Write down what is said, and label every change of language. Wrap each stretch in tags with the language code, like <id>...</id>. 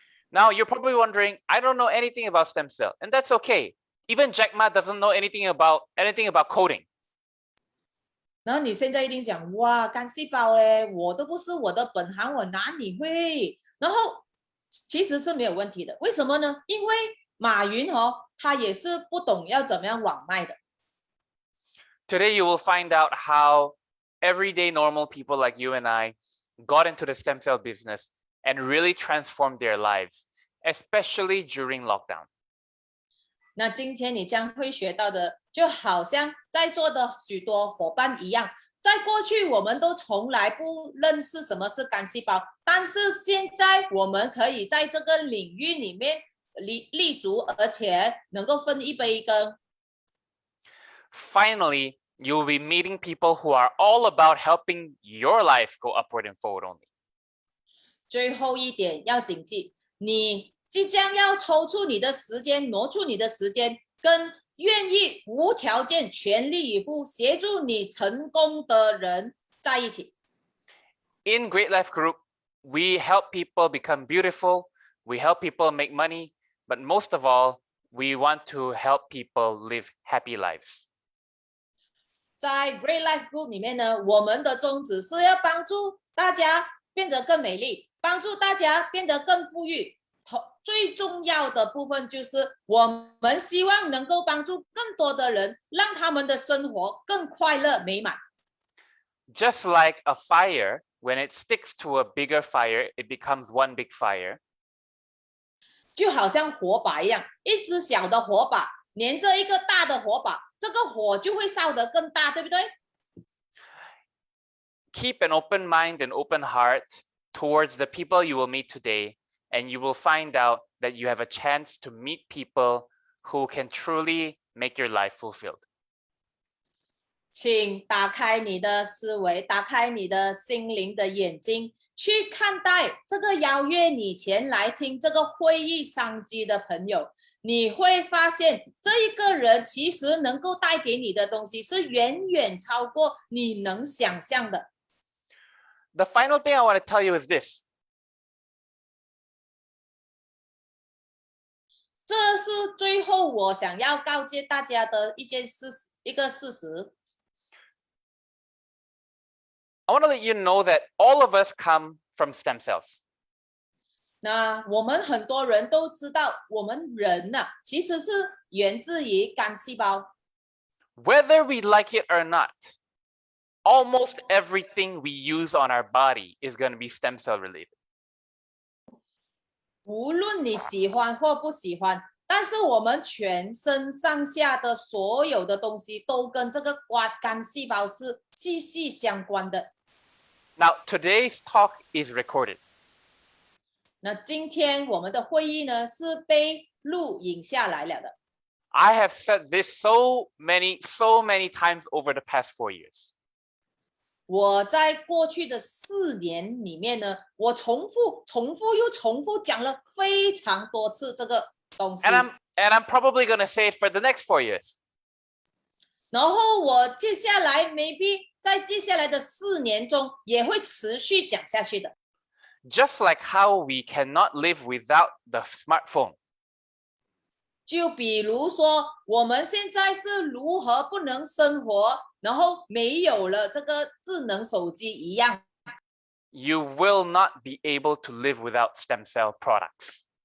<en>Now you're probably wondering, I don't know anything about stem cell, and that's okay. Even Jack Ma doesn't know anything about coding.</en> <zh>然后你现在一定讲，哇，干细胞嘞，我都不是我的本行，我哪里会？然后其实是没有问题的，为什么呢？因为马云他也是不懂要怎么样网卖的。</zh> <en>Today you will find out how everyday normal people like you and I got into the stem cell business and really transformed their lives, especially during lockdown.</en> <zh>那今天你将会学到的，就好像在座的许多伙伴一样，在过去我们都从来不认识什么是干细胞，但是现在我们可以在这个领域里面立足，而且能够分一杯羹。</zh> <en>Finally, you will be meeting people who are all about helping your life go upward and forward only.</en> <zh>最后一点要谨记，你即将要抽出你的时间，挪出你的时间，跟愿意无条件、全力以赴协助你成功的人在一起。</zh> <en>In Great Life Group, we help people become beautiful, we help people make money, but most of all, we want to help people live happy lives.</en> <zh>在 Great Life Group 里面呢，我们的宗旨是要帮助大家变得更美丽，帮助大家变得更富裕。最重要的部分就是我们希望能够帮助更多的人，让他们的生活更快乐美满。</zh> <en>Just like a fire, when it sticks to a bigger fire, it becomes one big fire.</en> <zh>就好像火把一样，一只小的火把连着一个大的火把，这个火就会烧得更大，对不对？</zh> <en>Keep an open mind and open heart towards the people you will meet today, and you will find out that you have a chance to meet people who can truly make your life fulfilled.</en> <zh>请打开你的思维，打开你的心灵的眼睛，去看待这个邀约你前来听这个会议商机的朋友，你会发现这一个人其实能够带给你的东西是远远超过你能想象的。</zh> <en>The final thing I want to tell you is this.</en> <zh>这是最后我想要告诫大家的一个事实。</zh> <en>I want to let you know that all of us come from stem cells.</en> <zh>那我们很多人都知道，我们人其实是源自于干细胞。</zh> <en>Whether we like it or not, almost everything we use on our body is going to be stem cell related.</en> <zh>无论你喜欢或不喜欢，但是我们全身上下的所有的东西都跟这个干细胞是息息相关的。</zh> <en>Now, today's talk is recorded.</en> <zh>那今天我们的会议呢是被录影下来了的。</zh> <en>I have said this so many times over the past 4 years.</en> <zh>我在过去的4年里面呢，我重复又重复讲了非常多次这个东西。</zh> <en>And I'm probably going to say it for the next 4 years.</en> <zh>然后我接下来 maybe 在接下来的4年中也会持续讲下去的。</zh> <en>Just like how we cannot live without the smartphone.</en> <zh>就比如说我们现在是如何不能生活，然后没有了这个智能手机一样。</zh> <en>You will not be able to live without stem cell products.</en>